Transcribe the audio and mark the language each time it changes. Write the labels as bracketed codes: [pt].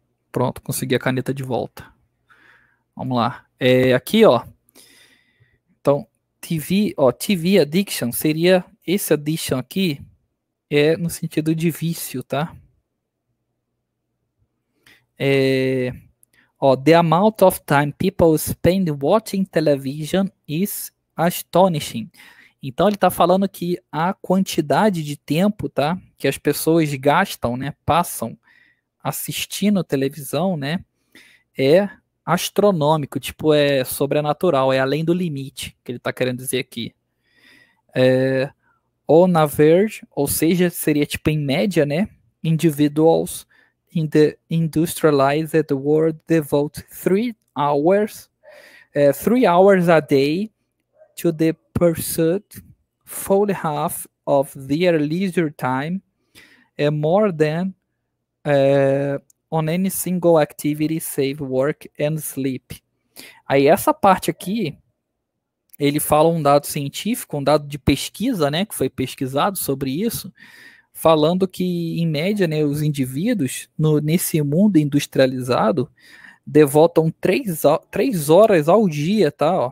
[pt] Pronto, consegui a caneta de volta. Vamos lá. Aqui, ó. Então, TV addiction seria esse addiction aqui no sentido de vício, tá? [en] É, the amount of time people spend watching television is astonishing. [pt] Então ele está falando que a quantidade de tempo, tá, que as pessoas gastam, né, passam assistindo televisão, né, é astronômico, tipo é sobrenatural, é além do limite que ele está querendo dizer aqui. [en] On average, [pt] ou seja, seria tipo em média, né, [en] individuals in the industrialized world devote 3 hours a day to the pursuit, fully half of their leisure time, more than on any single activity save work and sleep. [pt] Aí essa parte aqui, ele fala um dado científico, um dado de pesquisa, né, que foi pesquisado sobre isso, falando que, em média, né, os indivíduos, nesse mundo industrializado, devotam 3 horas ao dia, tá?